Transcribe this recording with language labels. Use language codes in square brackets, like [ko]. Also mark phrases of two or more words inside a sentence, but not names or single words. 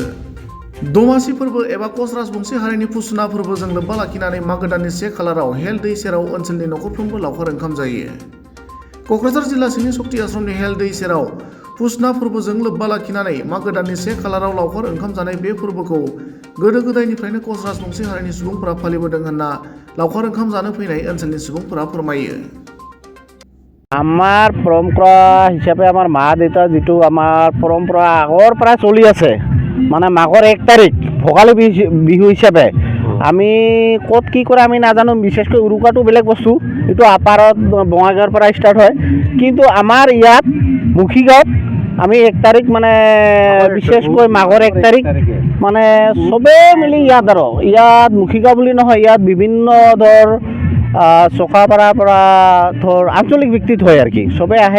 [brx] दमासि फोरबो एबा कच राजबंशी हारिनि फुसुना फोरबोजों लोब्बा लाखिनानै मागो दाननि 1 खालाराव हेल दै सेराव ओनसोलनि नखरफ्रोमबो लावखार ओंखाम जायो। कक्राझार जिल्ला सिंनि शक्ति आश्रमनि हेल दै सेराव फुसुना फोरबोजों लोब्बा लाखिनानै मागो दाननि 1 खालाराव लावखार ओंखाम जानाय बे फोरबोखौ गोदो गोदायनिफ्रायनो कच राजबंशी हारिनि सुबुंफोरा फालिबोदों होनना लावखार ओंखाम जानो फैनाय ओनसोलनि सुबुंफोरा फोरमायो। [as] আমাৰ পৰম্পৰা হিচাপে আমাৰ মা দেউতা যিটো আমাৰ পৰম্পৰা আগৰ পৰা চলি আছে, মানে মাঘৰ 1 তাৰিখ ভোগালী বিহু হিচাপে আমি ক'ত কি কৰে আমি নাজানো। বিশেষকৈ উৰুকাটো বেলেগ বস্তু, এইটো আপাৰত বঙাইগাঁৱৰ পৰা ষ্টাৰ্ট হয়, কিন্তু আমাৰ ইয়াত মুখিগাঁৱত আমি 1 তাৰিখ মানে বিশেষকৈ মাঘৰ 1 তাৰিখ মানে চবেই মিলি ইয়াত মুখিগাঁও বুলি নহয়, ইয়াত বিভিন্ন ধৰ চকাপাৰাৰ পৰা ধৰ আঞ্চলিক ভিত্তিত হয় আৰু কি চবেই আহে।